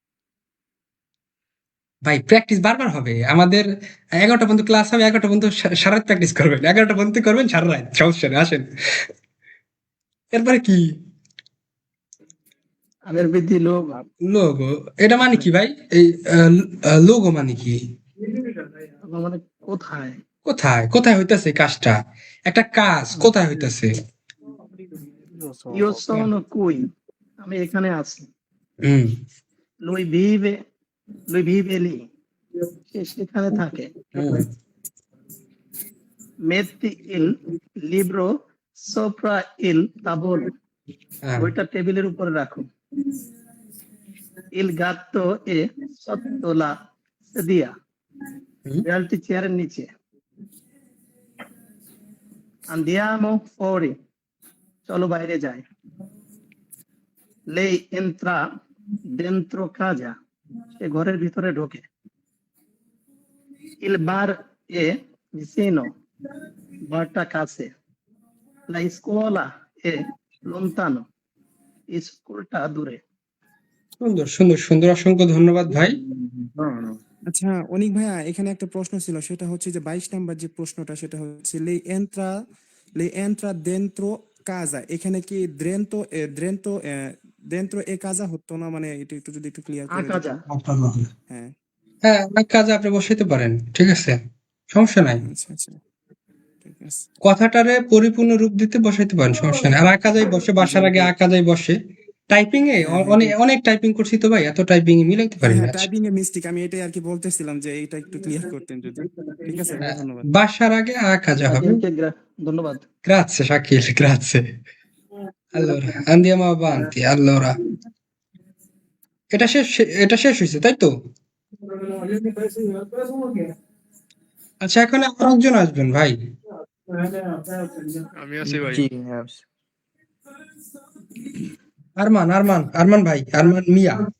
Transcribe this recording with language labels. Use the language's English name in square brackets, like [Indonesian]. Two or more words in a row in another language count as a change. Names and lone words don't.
[Bangla] ভাই প্র্যাকটিস বারবার হবে আমাদের 11টা পর্যন্ত ক্লাস হবে 11টা পর্যন্ত সারা রাত প্র্যাকটিস করবেন 11টা পর্যন্ত করবেন সারা রাত সমস্যা নেই আসেন এরপরে কি আবেরবি লোগো এটা মানে কি ভাই এই লোগো মানে কি মানে কোথায় কোথায় হইতাছে কাজটা একটা কাজ কোথায় হইতাছে [Italian] io sono qui [Bangla] আমি এখানে আছি [Italian] lui vive lì [Bangla] সে সেখানে থাকে [Italian] metti il libro sopra il tavolo [Bangla] বইটা টেবিলের উপরে রাখো [Italian] il gatto è sotto la sedia [Bangla] বিড়ালটি চেয়ারের নিচে [Italian] andiamo fuori [Bangla] চলো বাইরে যাই [Italian] lei entra dentro casa [Bangla] সে ঘরের ভিতরে ঢোকে [Italian] il bar è vicino [Bangla] বারটা কাছে [Italian] la scuola è lontano [Bangla] স্কুলটা দূরে সুন্দর অসংখ্য ধন্যবাদ ভাই আচ্ছা অনিক ভাইয়া এখানে একটা প্রশ্ন ছিল সেটা হচ্ছে যে 22 নাম্বার যে প্রশ্নটা সেটা হচ্ছে [Italian] le entra dentro casa [Bangla] এখানে কি [Italian] dentro e casa [Bangla] হতো না মানে এটা একটু যদি একটু ক্লিয়ার করে দিতেন হ্যাঁ কাজে আপনি বসাইতে পারেন ঠিক আছে সমস্যা নাই আচ্ছা ঠিক আছে কথাটারে পরিপূর্ণ রূপ দিতে বসাইতে পারেন সমস্যা নাই আর আকাজাই বসে বাসার আগে আকাজাই বসে টাইপিং এ অনেক টাইপিং করছি তো ভাই এত টাইপিং মিলাইতে পারি না টাইপিং এ মিস্টেক আমি এটাই আর কি বলতেছিলাম যে এটা একটু ক্লিয়ার করতেন যদি ঠিক আছে ধন্যবাদ বাসার আগে আকাজা হবে ধন্যবাদ [Italian] grazie Shakil grazie allora andiamo avanti allora [Bangla] এটা শেষ হয়েছে তাই তো আচ্ছা এখন আরেকজন আসবেন ভাই আমি আছি ভাই আরমান ভাই আরমান মিয়া